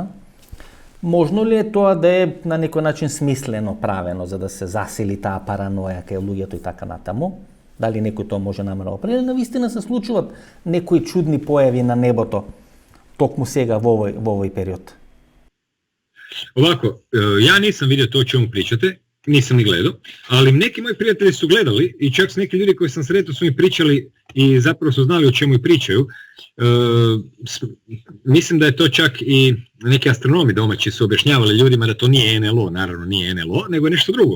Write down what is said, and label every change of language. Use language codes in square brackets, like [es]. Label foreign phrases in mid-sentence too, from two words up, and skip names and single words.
[mk] Можно ли е тоа да е на некој начин смислено правено за да се засили таа параноја кај луѓето и така натаму? Дали некој тоа може намерно определи? Навистина се случуваат некои чудни појави на небото токму сега во овој период. [hr] Ovako, ja nisam vidio to o čemu pričate, nisam ni gledao, ali neki moji prijatelji su gledali i čak s neki ljudi koji sam sretao su mi pričali i zapravo su znali o čemu i pričaju. Mislim da je to čak i neki astronomi domaći su objašnjavali ljudima da to nije NLO, naravno nije NLO, nego je nešto drugo.